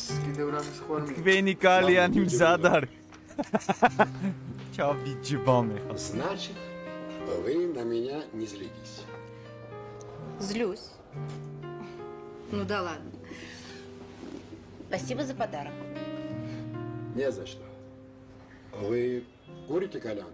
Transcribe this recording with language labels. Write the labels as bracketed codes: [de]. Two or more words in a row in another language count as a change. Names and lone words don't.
[ka] კიდევ რამე სხვა არ მიგე. თქვენი კალიანი მზად არის. Чавиджибаме. [ru] Значит, вы на меня не злитесь. Злюсь. Ну да ладно. Спасибо за подарок. Не за что. Вы курите кальян?